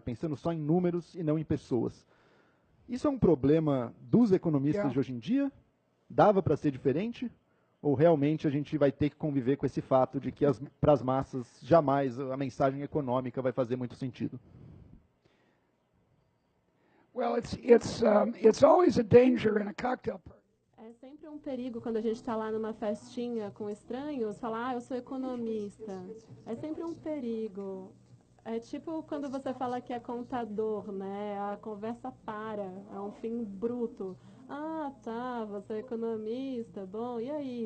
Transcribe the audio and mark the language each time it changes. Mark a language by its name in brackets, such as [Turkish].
[Portuguese] Pensando só em números e não em pessoas. Isso é um problema dos economistas de hoje em dia? Dava para ser diferente? Ou realmente a gente vai ter que conviver com esse fato de que para as massas jamais a mensagem econômica vai fazer muito sentido? [English] Well, it's always a danger in a cocktail party. [Portuguese] É sempre um perigo quando a gente está lá numa festinha com estranhos, falar, eu sou economista. É sempre um perigo. É tipo quando você fala que é contador, né? A conversa para, é um fim bruto. Ah, tá, você é economista, bom, e aí?